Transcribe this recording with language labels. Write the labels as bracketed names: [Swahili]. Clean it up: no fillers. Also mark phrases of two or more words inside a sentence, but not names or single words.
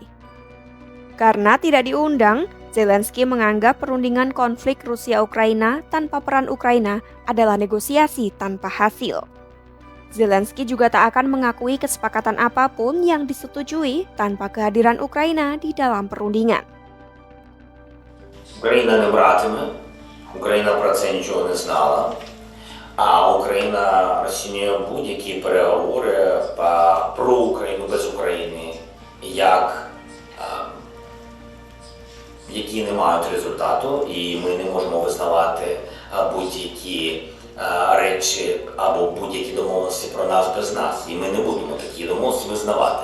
[Indonesian] Karena tidak diundang, Zelensky menganggap perundingan konflik Rusia-Ukraina tanpa peran Ukraina adalah negosiasi tanpa hasil. Zelensky juga tak akan mengakui kesepakatan apapun yang disetujui tanpa kehadiran Ukraina di dalam perundingan. [Ukrainian] Україна не братиме, Україна про це нічого не знала, а Україна розцінює будь-які переговори про Україну без України які не мають результату, і ми не можемо визнавати будь-які речі або будь-які домовленості про нас без нас, і ми не будемо такі домовленості визнавати.